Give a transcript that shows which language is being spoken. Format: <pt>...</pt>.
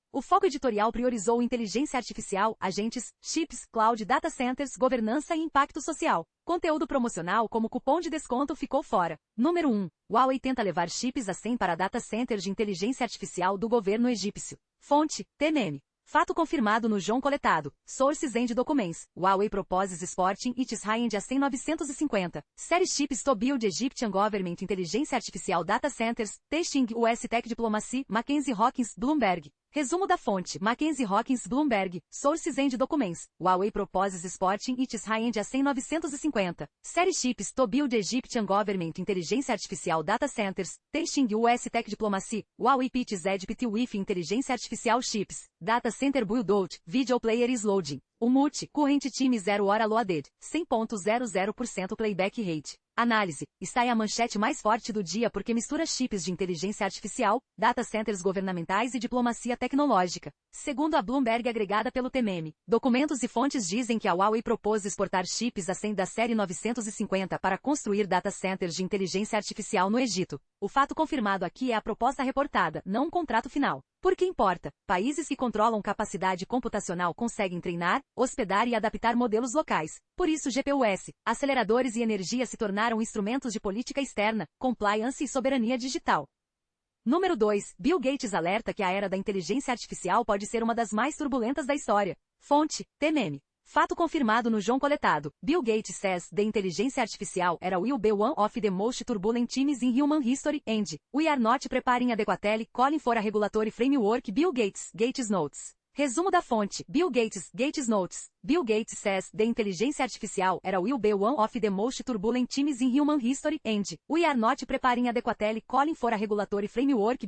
<pt>O foco editorial priorizou inteligência artificial, agentes, chips, cloud, data centers, governança e impacto social. Conteúdo promocional como cupom de desconto ficou fora. Número 1. Huawei tenta levar chips a 100 para data centers de inteligência artificial do governo egípcio. Fonte, TMM. Fato confirmado no JSON coletado.</pt> <en>Sources and Documents. Huawei proposes exporting its high-end a 100-950. Série chips to build Egyptian Government</en> <pt>Inteligência Artificial</pt> <en>Data Centers. Testing US Tech Diplomacy. Mackenzie Hawkins, Bloomberg.</en> <pt>Resumo da fonte.</pt> <en>Mackenzie Hawkins, Bloomberg. Sources and Documents. Huawei proposes exporting its high-end a 100-950. Série chips to build Egyptian Government</en> <pt>Inteligência Artificial</pt> <en>Data Centers. Testing US Tech Diplomacy. Huawei pitches EDPT with</en> <pt>Inteligência Artificial</pt> <en>Chips. Data Center Build Out. Video Player is loading. O MUT, Current Time 0 hora loaded. 100.00% playback rate. Análise.</en> <pt>Está aí a manchete mais forte do dia porque mistura chips de inteligência artificial, data centers governamentais e diplomacia tecnológica. Segundo a Bloomberg agregada pelo TMM, documentos e fontes dizem que a Huawei propôs exportar chips a 100 da série 950 para construir data centers de inteligência artificial no Egito. O fato confirmado aqui é a proposta reportada, não um contrato final. Por que importa? Países que controlam capacidade computacional conseguem treinar, hospedar e adaptar modelos locais. Por isso GPUs, aceleradores e energia se tornaram instrumentos de política externa, compliance e soberania digital. Número 2. Bill Gates alerta que a era da inteligência artificial pode ser uma das mais turbulentas da história. Fonte, TMM. Fato confirmado no JSON coletado.</pt> <en>Bill Gates says the</en> <pt>inteligência artificial</pt> <en>era will be one of the most turbulent times in human history and we are not preparing adequately calling for a regulatory framework.</en> <pt>Bill Gates, Gates Notes. Resumo da fonte. Bill Gates, Gates Notes.</pt> <en>Bill Gates says the</en> <pt>inteligência artificial</pt> <en>era will be one of the most turbulent times in human history and we are not preparing adequately calling for a regulatory framework.</en>